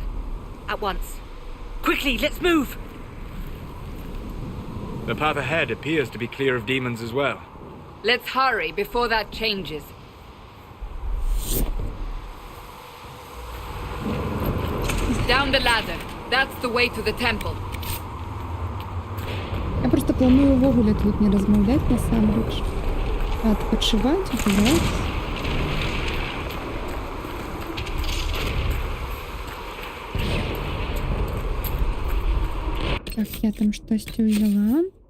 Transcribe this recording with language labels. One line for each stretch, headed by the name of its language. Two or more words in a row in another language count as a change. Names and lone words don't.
English: At once. Quickly, let's move! The path ahead appears to be clear of demons as well. Let's hurry before that changes. Down the ladder. That's the way to the temple.
Belarusian: Я просто планую увогуле тут не размаўляць насамрэч. Адпачываць, гуляць. Так, я там штосьці ўзяла.